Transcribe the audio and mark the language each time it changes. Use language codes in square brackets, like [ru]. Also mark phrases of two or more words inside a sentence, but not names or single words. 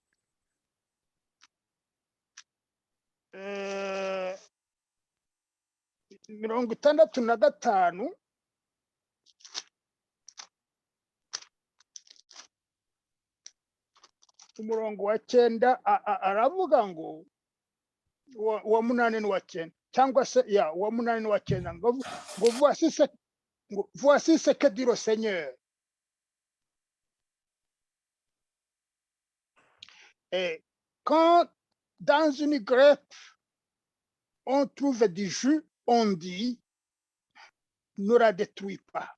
[rw] 65 umurongo wa 9 aravuga ngo wa 8 n'uwa 9, cyangwa se wa 8 n'uwa 9, ngo [fr] voici ce que dit le Seigneur. Et quand dans une grippe on trouve du jus, on dit ne la détruis pas.